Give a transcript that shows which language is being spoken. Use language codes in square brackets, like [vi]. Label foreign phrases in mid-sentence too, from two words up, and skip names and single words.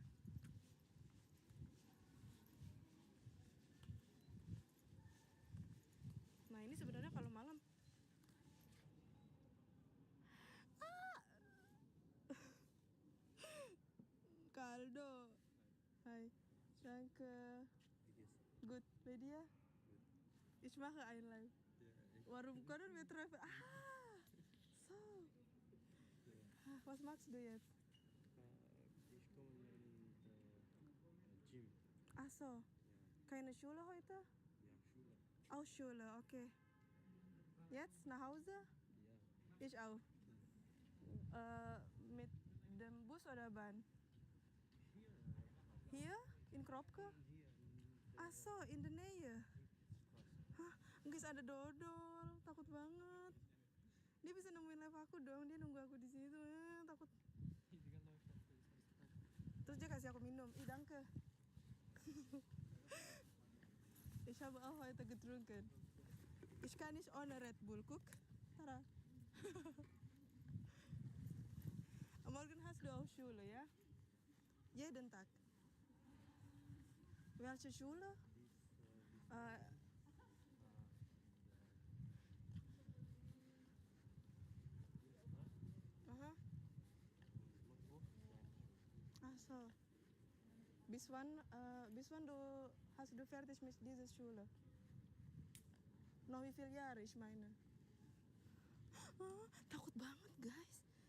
[id] Nah, ini sebenarnya kalau malam Kaldo. Hai. [de] Danke. Good. Bei dir? Ich mache ein Live. Warum können wir treffen? So. Was machst du jetzt? Ich komme in Gym. Ach so. Keine Schule heute? Ja, Schule. Auch Schule, okay. Jetzt nach Hause? Ja. Ich auch. Mit dem Bus oder Bahn? Hier? In Kropke? Hier in Ach so, in der Nähe. [id] Hah, guys ada dodol, takut banget. Dia bisa nemuin live aku dong, dia nunggu aku di situ. Takut. Terus dia kasih aku minum. [de] Danke. Ich habe auch heute getrunken. Ich kann nicht ohne Red Bull. Guck. Tada. du auch Schule, ja? Jeden Tag. Welche Schule? Äh, aha. Ach so. Bis wann hast du fertig mit dieser Schule? Noch wie viele Jahre, ich meine? [id] Oh, takut banget guys.